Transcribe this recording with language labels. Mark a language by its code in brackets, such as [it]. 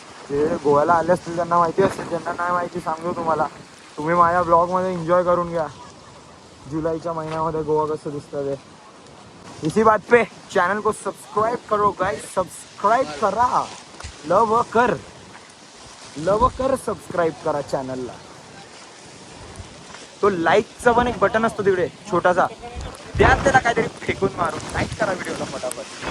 [mr] ते गोव्याला आले असतील त्यांना माहिती असेल, ज्यांना नाही माहिती सांगतो तुम्हाला. तुम्ही माझ्या ब्लॉगमध्ये एन्जॉय करून घ्या. जुलैच्या महिन्यामध्ये गोवा कसं दिसतं ते. [hi] इसी बात पे चैनल को सब्सक्राइब करो गाइस. [mr] सब्सक्राइब करा. लव कर सब्सक्राइब करा चॅनलला. तो लाईकचं पण एक बटन असतो तिकडे छोटासा, त्यात त्याला काहीतरी फेकून मारून लाईक करा व्हिडिओला फटाफट.